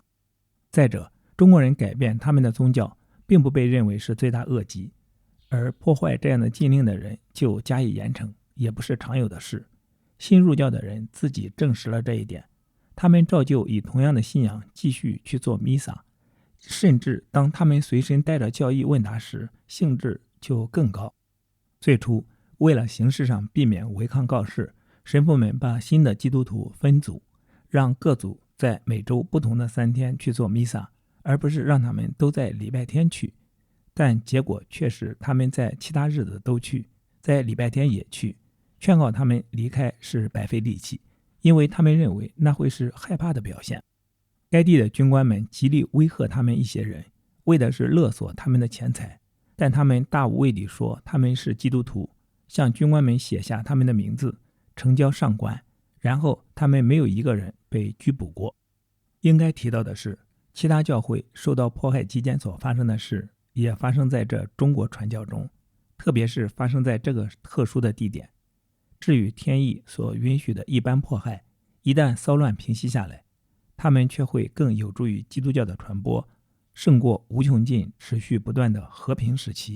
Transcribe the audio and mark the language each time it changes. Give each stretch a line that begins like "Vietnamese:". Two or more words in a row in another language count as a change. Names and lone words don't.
Chinese: 再者，中國人改变他們的宗教並不被認為是罪大惡極，而破壞這樣的禁令的人就加以嚴懲，也不是常有的事。新入教的人自己證實了這一點，他們照舊以同樣的信仰繼續去做彌撒，甚至當他們隨身帶着教義問答時，興致就更高。最初，為了形式上避免違抗告示，神父們把新的基督徒分组，讓各組在每周不同的3天去做彌撒，而不是讓他們都在禮拜天去。但結果卻是他們在其他日子都去，在禮拜天也去。勸告他們離開是白費力氣，因為他們認為那會是害怕的表現。該地的軍官們極力威嚇他們一些人，為的是勒索他們的錢財，但他們大無畏地說他們是基督徒，向軍官们寫下他們的名字，呈交上官，然後他們沒有一個人被拘捕過。應該提到的是，其他教會受到迫害期間所發生的事，也發生在這中國傳教中，特別是發生在這個特殊的地點。至於天意所允許的一般迫害，一旦騷亂平息下來，他們卻會更有助於基督教的傳播，勝過無窮盡持續不斷的和平時期。